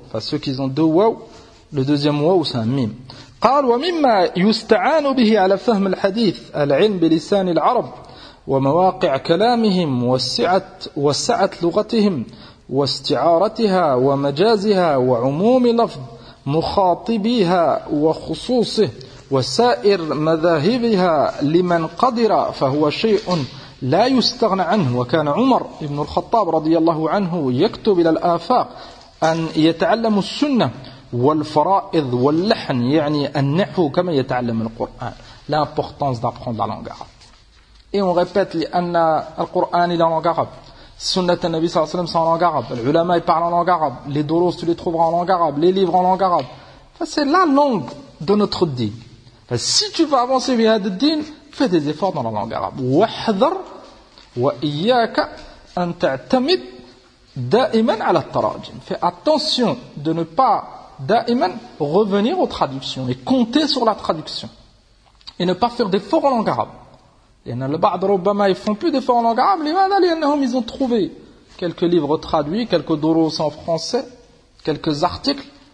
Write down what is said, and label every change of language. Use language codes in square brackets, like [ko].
[fr] Enfin, ceux qui ont deux waw, le deuxième waw, c'est un mime. [ar] قال ومما يستعان به على فهم الحديث العلم بلسان العرب ومواقع كلامهم وسعة لغتهم واستعارتها ومجازها وعموم لفظ مخاطبيها وخصوصه وسائر مذاهبها لمن قدر فهو شيء لا يستغنى عنه. وكان عمر بن الخطاب رضي الله عنه يكتب إلى الآفاق أن يتعلم السنة والفرائض واللحن يعني النحو كما يتعلم القرآن. [fr] L'importance d'apprendre la langue arabe. Et on répète [ar] لأن القرآن [fr] est en langue arabe. [ar] سنة النبي صلى الله عليه وسلم [fr] c'est en langue arabe. العلماء parlent en langue arabe. Les doros tu les trouveras en langue arabe. Les livres en langue arabe. C'est la langue de notre din. Si tu veux avancer via le din, fais des efforts dans la langue arabe. [ar] وحذر وإياك أن تعتمد دائما على التراجم. [fr] Fais attention de ne pas دائما revenir aux traductions et compter sur la traduction. Et ne pas faire d'efforts en langue arabe. [ar] لأن البعض ربما [fr] ils font plus d'efforts en langue arabe. [ar] لماذا؟ لأنهم [fr] ils ont trouvé quelques livres traduits, quelques doros en français, quelques articles.